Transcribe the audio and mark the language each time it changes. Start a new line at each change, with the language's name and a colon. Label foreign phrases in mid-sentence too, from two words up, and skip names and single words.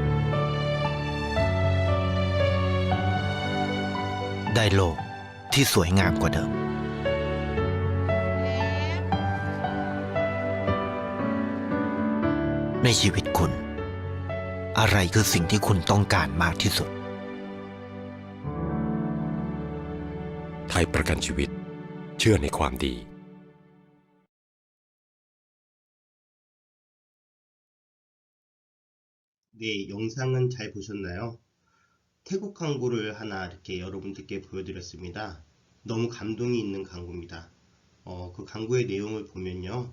Thai: ได้โลกที่สวยงามกว่าเดิม ในชีวิตคุณ อะไรคือสิ่งที่คุณต้องการมากที่สุด ไทยประกันชีวิตเชื่อในความดี
Korean: 네, 영상은 잘 보셨나요? 태국 광고를 하나 이렇게 여러분들께 보여드렸습니다. 너무 감동이 있는 광고입니다. 그 광고의 내용을 보면요.